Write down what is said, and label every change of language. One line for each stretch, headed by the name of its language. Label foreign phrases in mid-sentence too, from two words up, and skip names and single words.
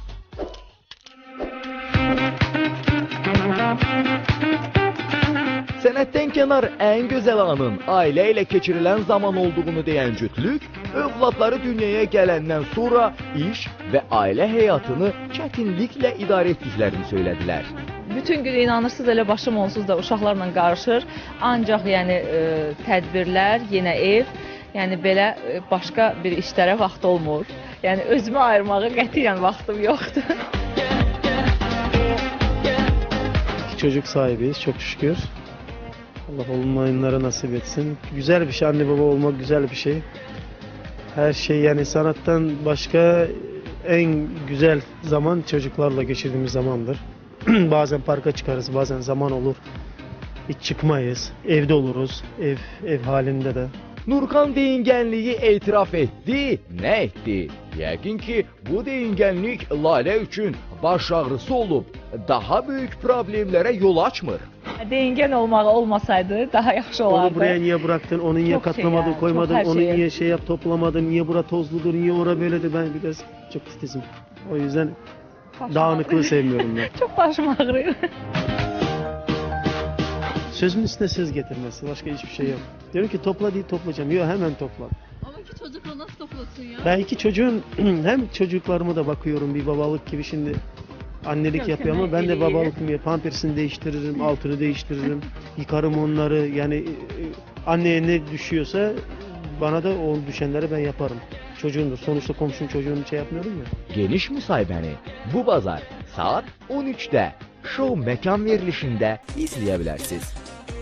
Azerbaijani: Sənətdən kənar ən gözəl anın ailə ilə keçirilən zaman olduğunu deyən cütlük, övladları dünyaya gələndən sonra iş və ailə həyatını çətinliklə idarə etdiklərini söylədilər. Bütün gün inanırsınız elə başım onsuz da uşaqlarla qarışır. Ancaq yəni tədbirlər, yenə ev, yəni belə başqa bir işlərə vaxt olmur. Yəni özümü ayırmağa qətiyyən vaxtım yoxdur.
Turkish: Çocuk sahibiyiz çok şükür. Allah olmayanlara nasip etsin. Güzel bir şey, anne baba olmak güzel bir şey. Her şey yani sanattan başka en güzel zaman çocuklarla geçirdiğimiz zamandır. Bazen parka çıkarız, bazen zaman olur. Hiç çıkmayız, evde oluruz, ev halinde de.
Azerbaijani: Nurkan deyingənliyi etiraf etdi, nə etdi? Yəqin ki, bu deyingənlik Lalə üçün baş ağrısı olub, daha böyük problemlərə yol açmır. Deyingən olmasaydı daha yaxşı olardı.
Turkish: Onu buraya niye bıraktın, onu niye Çok katlamadın, şey ya, koymadın, çok her onu şeyi. niye şey yap toplamadın, niye bura tozludur, niye ora böyledir, ben biraz çok titizim. O yüzden Başım dağınıklığı ağrıyor. sevmiyorum ben. Çok başım ağrıyor. Sözün üstüne söz getirmesi, başka hiçbir şey yok. Diyorum ki topla değil toplayacağım, yok hemen topla. Ama iki çocukla nasıl toplasın ya? Ben iki çocuğun hem çocuklarıma da bakıyorum bir babalık gibi şimdi annelik Yok, yapıyor ama hemen ben de eliyle. babalık gibi pampersini değiştiririm, altını değiştiririm, yıkarım onları yani anneye ne düşüyorsa bana da o düşenleri ben yaparım. Çocuğumdur sonuçta komşunun çocuğunu şey yapmıyorum ya.
Azerbaijani: Geniş müsahibəni bu bazar saat 13-də Show məkan verilişində izləyə bilərsiniz.